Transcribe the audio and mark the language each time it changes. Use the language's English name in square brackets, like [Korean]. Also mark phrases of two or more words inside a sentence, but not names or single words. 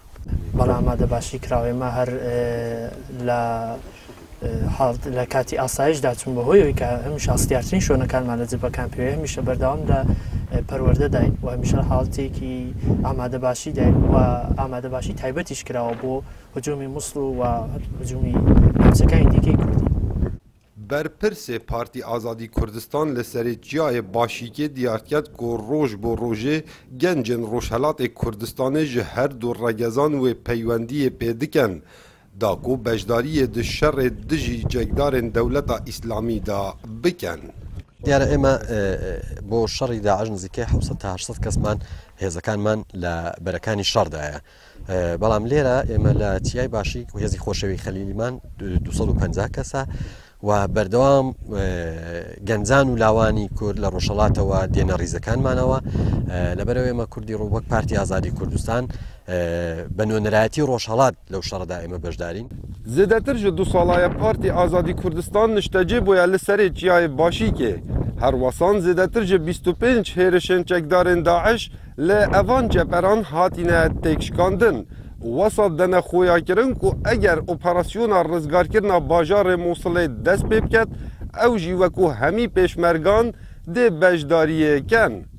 [Central Kurdish] بەڵام ئامادە باشی کراوێمە هەر لە کاتی ئاسایشدا چون بەهۆیەوەی کە هەمیشە ئاستیارترین شوێنەکانمان لە جبەکان پێوێ هەمیشە بەردەوامدا پەروەردە داین و هەمیشە حاڵەتێکی ئامادە باشی داین و ئامادە باشی تایبەتیش کراوە بۆ هجومی مووسڵ و هجومی ناوچەکانی دیکەی کوردی. [Kurdish] Berpirsê Partî Azadî Kurdistan li serê Çiyayê Başîkê diyar ket ku roj bo rojê gencên Rojhilatê Kurdistanê ji her du regezan wê peywendiyê pê dikin. Da ku beşdariyê di şerê dijî cegdarên dewleta İslamî da bikin. [Central Kurdish] دیارە ئێمە بۆ شەڕی داعش نزیکەی 700 تا 800 کەسمان هێزەکانمان لە بەرەکانی شەڕدایە. بەڵام لێرە ئێمە لە چیای باشی و هێزی خۆشەوی خەلیلیمان 250 کەسە و بەردەوام گەنجان و لاوانی کورد لە ڕۆژهەڵاتەوە دێنە ڕیزەکانمانەوە. لەبەرەوە ئێمە کوردی ڕووبەک پارتی ئازادی کوردستان بە نوێنەرایەتی ڕۆژهەڵات لەو شەڕدا ئێمە بەشدارین. [Kurdish] Zêdetir ji du salaya Partî Azadî Kurdistan niştecê bûye li serê Çiyayê Başîkê. Her wesan zêdetir ji 25 hêrişên çekdarên Daeş li evan ceperan hatine têkşikandin. Wesa dene xoyakirin ku eger operasyona rizgarkirina bajarê Mosulê dest pê biket, ew jî wekû hemî pêşmergan dê beşdariyê ken.